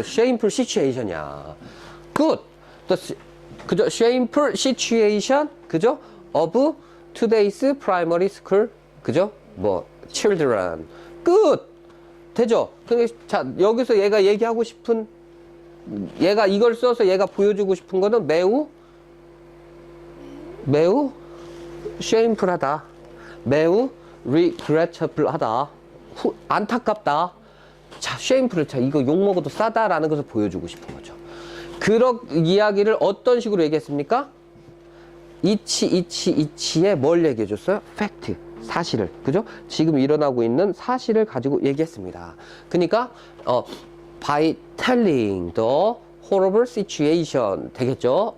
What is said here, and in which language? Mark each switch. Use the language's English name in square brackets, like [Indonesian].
[English] shameful situation이야. good. 그죠? shameful situation. 그죠? of today's primary school. [Korean] 그죠? 뭐, children. good. 되죠? 근데 자, 여기서 얘가 얘기하고 싶은 얘가 이걸 써서 얘가 보여주고 싶은 거는 매우 shameful하다. 매우 regrettable하다. 안타깝다. 자, shameful. 자, 이거 욕먹어도 싸다라는 것을 보여주고 싶은 거죠. 그런 이야기를 어떤 식으로 얘기했습니까? 이치에 뭘 얘기해 줬어요? fact. 사실을. 그죠? 지금 일어나고 있는 사실을 가지고 얘기했습니다. 그러니까 [English] by telling the horrible situation [Korean] 되겠죠?